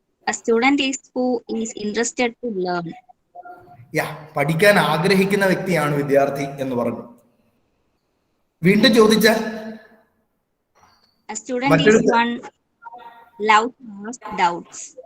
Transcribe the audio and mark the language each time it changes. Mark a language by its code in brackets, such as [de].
[en] A student is who is interested to learn. [ml] പഠിക്കാൻ ആഗ്രഹിക്കുന്ന വ്യക്തിയാണ് വിദ്യാർത്ഥി എന്ന് പറഞ്ഞു. വീണ്ടും ചോദിച്ചാൽ [en] A student is one love to ask doubts.